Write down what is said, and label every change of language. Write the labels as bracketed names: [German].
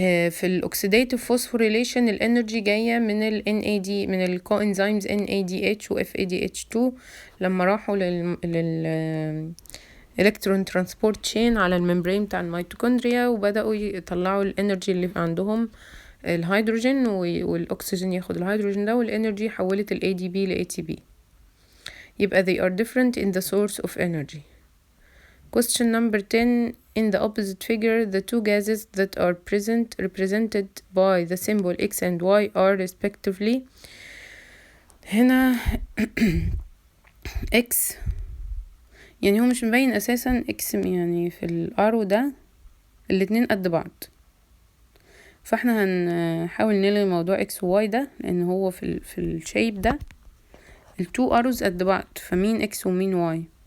[Arabic] في الاوكسيداتيف فوسفوريليشن الانرجي جايه من ال NAD من الكوانزيمز NADH و FADH2 لما راحوا لل الكترون ترانسبورت تشين على الممبرين بتاع الميتوكوندريا وبداوا يطلعوا الانرجي اللي عندهم الهيدروجين والاكسجين ياخد الهيدروجين ده، والانرجي حولت ال ADP ل ATP. يبقى [English] they are different in the source of energy. Question number 10. In the opposite figure, the two gases that are represented by the symbol X and Y are respectively. [Arabic] هنا X يعني هو مش مبين أساسا X، يعني في الارو ده الاتنين قد بعض، فاحنا هنحاول نلغي موضوع X و Y ده لأن هو في الشيب ده التو اروز قد بعض، فمين X ومين Y.